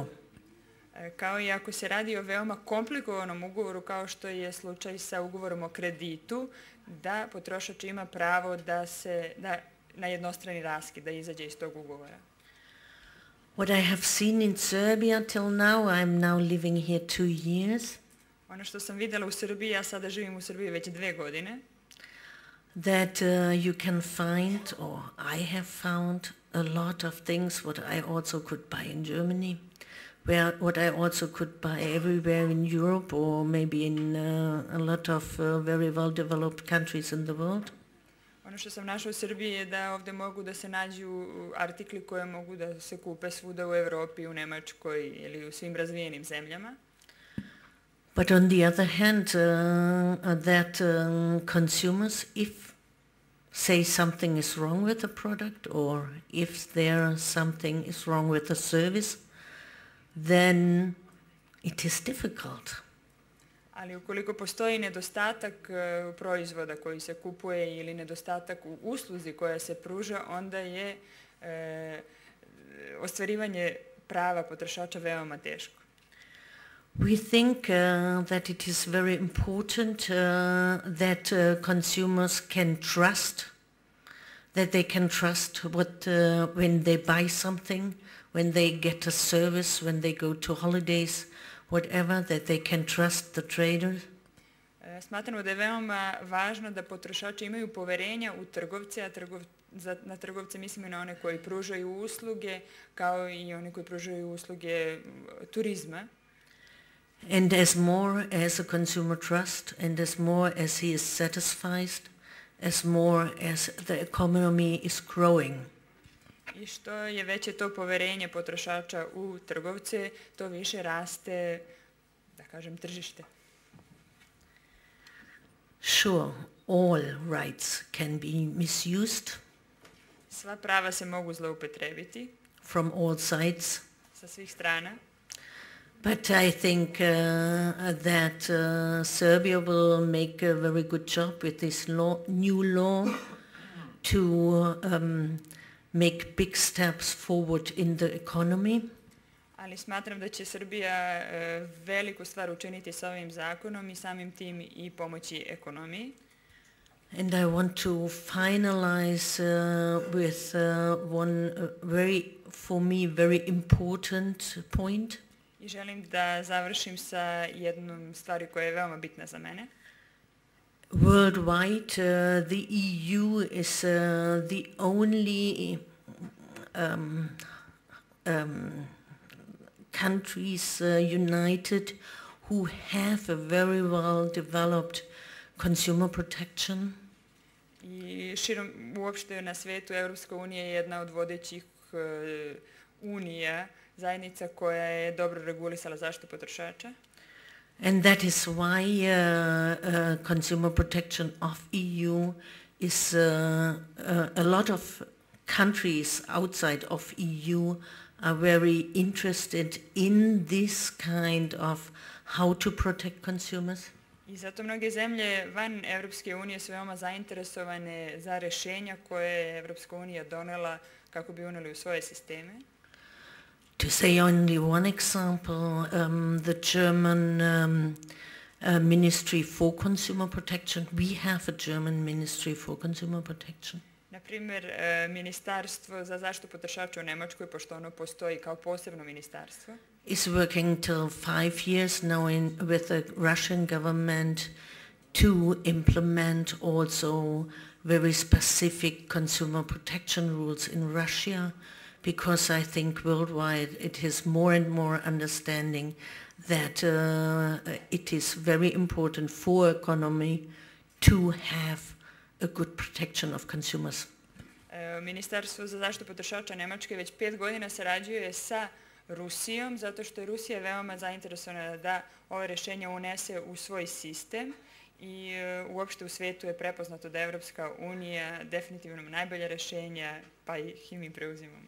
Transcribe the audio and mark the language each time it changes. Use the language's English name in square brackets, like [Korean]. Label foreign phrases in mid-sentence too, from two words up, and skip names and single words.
[Serbian] Kao i ako se radi o veoma komplikovanom ugovoru, kao što je slučaj sa ugovorom o kreditu, da potrošač ima pravo da na jednostrani raskid, da izađe iz tog ugovora. [English] What I have seen in Serbia till now, I'm now living here 2 years. [Serbian] Ono što sam videla u Srbiji, ja sada živim u Srbiji već 2 godine. [English] that you can find, or I have found, a lot of things what I also could buy in Germany, what I also could buy everywhere in Europe, or maybe in a lot of very well-developed countries in the world. [Serbian] Ono što sam našla u Srbiji je da ovdje mogu da se nađu artikli koje mogu da se kupe svuda u Evropi, u Nemačkoj ili u svim razvijenim zemljama. [English] But on the other hand, that consumers, if say something is wrong with the product, or if something is wrong with the service, then it is difficult. [Serbian] Ali ukoliko postoji nedostatak proizvoda koji se kupuje ili nedostatak u usluzi koja se pruža, onda je ostvarivanje prava potrošača veoma teško. [English] We think that it is very important that consumers can trust, that they can trust when they buy something, when they get a service, when they go to holidays, whatever, that they can trust the traders. [Serbian] Smatramo da je veoma važno da potrošači imaju poverenja u trgovce, a na trgovce mislimo i na one koji pružaju usluge, kao i one koji pružaju usluge turizma. [English] And as more as a consumer trust, and as more as he is satisfied, as more as the economy is growing. [Serbian] I što je veće to poverenje potrošača u trgovce, to više raste, da kažem, tržište. [English] Sure, all rights can be misused. [Serbian] Sva prava se mogu zloupotrebiti. [English] From all sides. [Serbian] Sa svih strana. [English] But I think that Serbia will make a very good job with this new law to make big steps forward in the economy. [Serbian] Ali smatram da će Srbija veliku stvar učiniti sa ovim zakonom i samim tim i pomoći ekonomiji. [English] And I want to finalize with one for me, very important point. [Serbian] I želim da završim sa jednom stvari koja je veoma bitna za mene. [English] Worldwide, the EU is the only countries united who have a very well developed consumer protection. [Serbian] I širom uopšte na svijetu Europska unija je jedna od vodećih unija, zajednica koja je dobro regulisala zaštitu potrošača. [English] And that is why consumer protection of EU is a lot of countries outside of EU are very interested in this kind of how to protect consumers. [Serbian] I zato mnoge zemlje van Evropske unije su veoma zainteresovane za rješenja koje je Evropska unija donela kako bi unijeli u svoje sisteme. [English] To say only one example, the German Ministry for Consumer Protection, we have a German Ministry for Consumer Protection. [Serbian] Na primjer, Ministarstvo za zaštitu potrošača u Njemačkoj, pošto ono postoji kao posebno ministarstvo, [English] is working till 5 years now with the Russian government to implement also very specific consumer protection rules in Russia, because I think worldwide it is more and more understanding that it is very important for economy to have a good protection of consumers. [Serbian] Ministarstvo za zaštitu potrošača Njemačke već 5 godina sarađuje sa Rusijom, zato što je Rusija veoma zainteresovana da ove rješenja unese u svoj sistem i uopšte u svijetu je prepoznato da je Evropska unija definitivno najbolja rješenja, pa ih i mi preuzimamo.